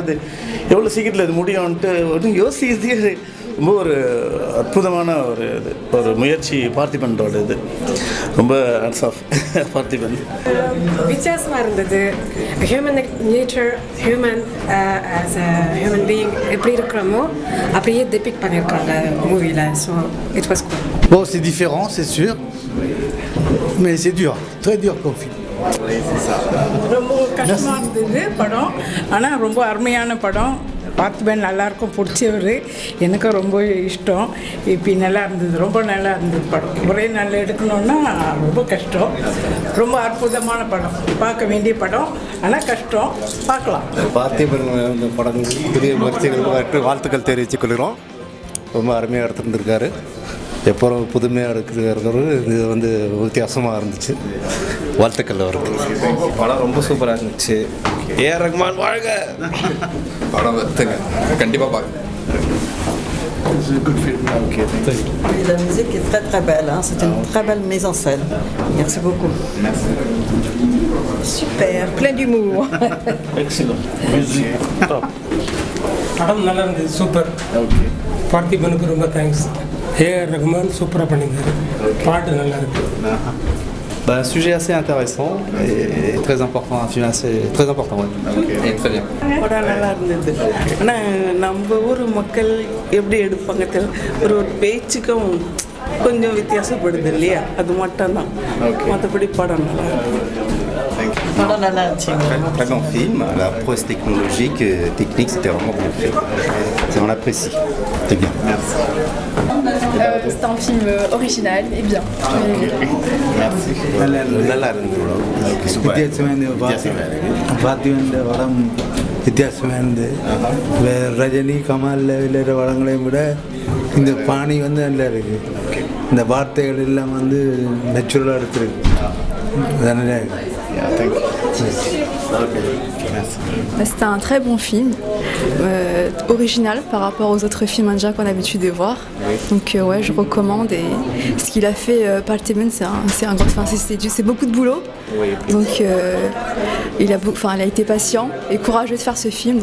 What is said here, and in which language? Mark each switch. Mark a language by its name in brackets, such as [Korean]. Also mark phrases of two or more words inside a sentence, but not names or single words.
[Tamil] அது எவ்வளோ சீக்கிரத்தில் இது முடியும்ன்ட்டு ஒன்றும் யோசிக்கிறதே ரொம்ப ஒரு அற்புதமான ஒரு முயற்சி பார்த்திபனோட. இது ரொம்ப [English] hats off [Tamil] பார்த்திபன். வித்தியாசமாக இருந்தது. [English] human nature, human as a human being [Tamil] எப்படி இருக்கிறோமோ அப்படியே டெபிக் பண்ணியிருக்காங்க மூவியில். [English] so it was good. [French] Bon, c'est différent, c'est sûr, mais c'est dur, très dur comme film. [Tamil] ரொம்ப கஷ்டமாக இருந்தது படம். ஆனால் ரொம்ப அருமையான படம். பார்த்திபன் நல்லாயிருக்கும், பிடிச்சவர். எனக்கும் ரொம்ப இஷ்டம். இப்போ நல்லா இருந்தது, ரொம்ப நல்லா இருந்தது படம். ஒரே நாளில் எடுக்கணுன்னா ரொம்ப கஷ்டம். ரொம்ப அற்புதமான படம், பார்க்க வேண்டிய படம். ஆனால் கஷ்டம், பார்க்கலாம். பார்த்திபன் இந்த படம் புதிய முயற்சிகள் வாழ்த்துக்கள் தெரிவித்துக் கொள்கிறோம். ரொம்ப அருமையாக எடுத்துருந்துருக்காரு. எப்போவும் புதுமையாக இருக்கிறது இது வந்து வித்தியாசமாக இருந்துச்சு. வாழ்த்துக்கள் அவருக்கு. படம் ரொம்ப சூப்பராக இருந்துச்சு. ஏஆர் ரஹ்மான் வாழ்க. படம் வருத்துங்க, கண்டிப்பாக பார்க்க. [French] La musique est très très belle, hein. C'est une très belle mise en scène. Merci beaucoup. Merci. Super, plein d'humour. Excellent. Music top. [Tamil] படம் நல்லா இருந்தது, சூப்பர். பார்த்திபனுக்கு ரொம்ப தேங்க்ஸ். ஏஆர் ரஹ்மான் சூப்பராக பண்ணியிருந்தாரு. பாட்டு நல்லா இருக்குது. [French] Un sujet assez intéressant et très important, un film assez très important. Et très bien. [Tamil] படம் நல்லா இருந்தது. ஆனால் நம்ம ஊர் மக்கள் எப்படி எடுப்பாங்க ஒரு பேச்சுக்கும் கொஞ்சம் வித்தியாசப்படுது இல்லையா, அது மட்டும்தான். மற்றபடி படம் நல்லா படம் நல்லா இருந்துச்சு. [French] Très bon film. La prouesse technologique, technique, c'était vraiment bien fait. On apprécie. C'était bien. Merci. C'est un film original et bien. Merci. [Tamil] நல்லா இருந்தது. பார்த்திபன் படம் வித்தியாசமானது. ரஜினி, கமல் விளையாடுற படங்களையும் விட இந்த பாணி வந்து நல்லா இருக்குது. இந்த வார்த்தைகள் எல்லாம் வந்து நேச்சுரலாக எடுத்துருக்கு. அதனால [French] C'était un très bon film, original par rapport aux autres films indiens qu'on a l'habitude de voir. Donc ouais, je recommande. Et ce qu'il a fait, Partheman, c'est un grand, c'est beaucoup de boulot. Donc il a été patient et courageux de faire ce film.